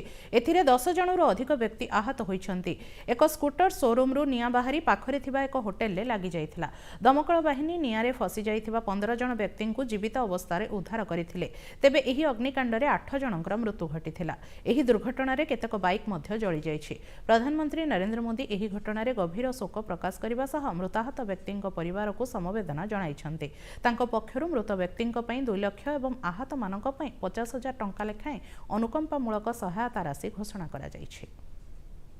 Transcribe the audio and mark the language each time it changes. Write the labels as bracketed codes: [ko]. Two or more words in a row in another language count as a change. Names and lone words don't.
[or] ଏଥିରେ 10 ଜଣରୁ ଅଧିକ ବ୍ୟକ୍ତି ଆହତ ହୋଇଛନ୍ତି। ଏକ ସ୍କୁଟର ଶୋରୁମ ରୁ ନିଆଁ ବାହାରି ପାଖରେ ଥିବା ଏକ ହୋଟେଲ ରେ ଲାଗି ଯାଇଥିଲା। ଦମକଳ ବାହିନୀ ନିଆଁ ରେ ଫସି ଯାଇଥିବା 15 ଜଣ ବ୍ୟକ୍ତି କୁ ଜୀବିତ ଅବସ୍ଥା ରେ ଉଦ୍ଧାର କରିଥିଲେ। ତେବେ ଏହି ଅଗ୍ନିକାଣ୍ଡ ରେ 8 ଜଣଙ୍କର ମୃତ୍ୟୁ ଘଟିଥିଲା। ଏହି ଦୁର୍ଘଟଣା ରେ କେତେକ ବାଇକ ମଧ୍ୟ ଜଳି ଯାଇଛି। ପ୍ରଧାନମନ୍ତ୍ରୀ ନରେନ୍ଦ୍ର ମୋଦୀ ଏହି ଘଟଣା ରେ ଗଭୀର ଶୋକ ପ୍ରକାଶ କରିବା ସହ ମୃତାହତ ବ୍ୟକ୍ତିଙ୍କ ପରିବାର କୁ ସମବେଦନା ଜଣାଇଛନ୍ତି। ତାଙ୍କ ପକ୍ଷରୁ ମୃତ ବ୍ୟକ୍ତିଙ୍କ ପାଇଁ 2 ଲକ୍ଷ ଏବଂ ଆହତ ମାନଙ୍କ ପାଇଁ 50,000 ଟଙ୍କା ଲେଖାଏଁ ଅନୁକମ୍ପାମୂଳକ ସହାୟତା ରାଶି ଘୋଷଣା କରା ଯାଇଛି।